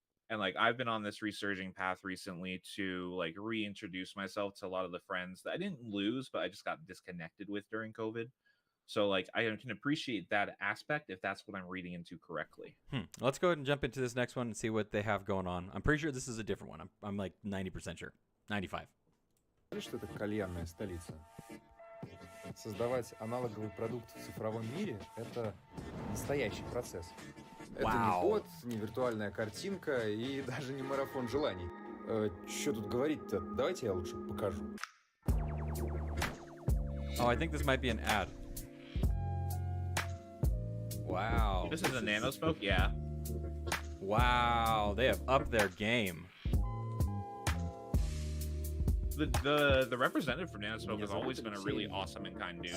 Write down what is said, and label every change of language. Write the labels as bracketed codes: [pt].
[en] And like I've been on this resurging path recently to like reintroduce myself to a lot of the friends that I didn't lose, but I just got disconnected with during COVID. So like I can appreciate that aspect if that's what I'm reading into correctly. Let's go ahead and jump into this next one and see what they have going on. I'm pretty sure this is a different one. I'm like 90% sure. 95. [ru] Знаешь, что это кальянная столица? Создавать аналоговый продукт в цифровом мире – это настоящий процесс. Это не Вау. код, не виртуальная картинка и даже не марафон желаний. Что тут говорить-то? Давайте я лучше покажу. [en] Oh, I think this might be an ad. Wow. This is a nano smoke, yeah. Wow, they have upped their game. The representative for nano smoke has always been a really awesome and kind dude.